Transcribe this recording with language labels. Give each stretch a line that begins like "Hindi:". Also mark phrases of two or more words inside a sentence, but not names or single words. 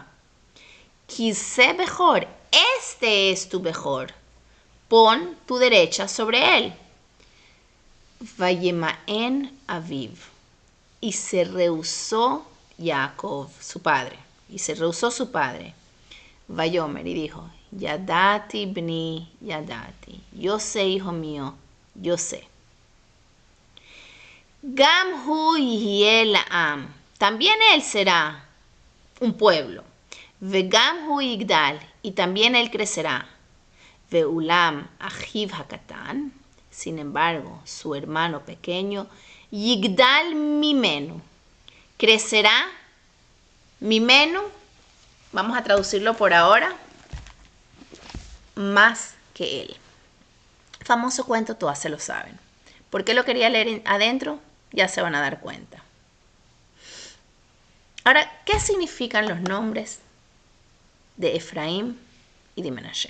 Spanish: Quise mejor, este es tu mejor. Pon tu derecha sobre él.
Hebrew: וימאן אביו.
Spanish: Y se rehusó Jacob, su padre. Y se rehusó su padre. Vayomer y dijo,
Hebrew: ידעתי בני ידעתי.
Spanish: Yo sé, hijo mío, yo sé.
Hebrew: גם הוא יהיה לעם.
Spanish: También él será un pueblo.
Hebrew: וגם הוא יגדל,
Spanish: y también él crecerá.
Hebrew: ואולם אחיו הקטן,
Spanish: sin embargo, su hermano pequeño,
Hebrew: יגדל ממנו, crecerá mimenu,
Spanish: vamos a traducirlo por ahora, más que él. Famoso cuento, todas se lo saben. ¿Por qué lo quería leer adentro? Ya se van a dar cuenta. Ahora, ¿qué significan los nombres de Efraín y de Menashe?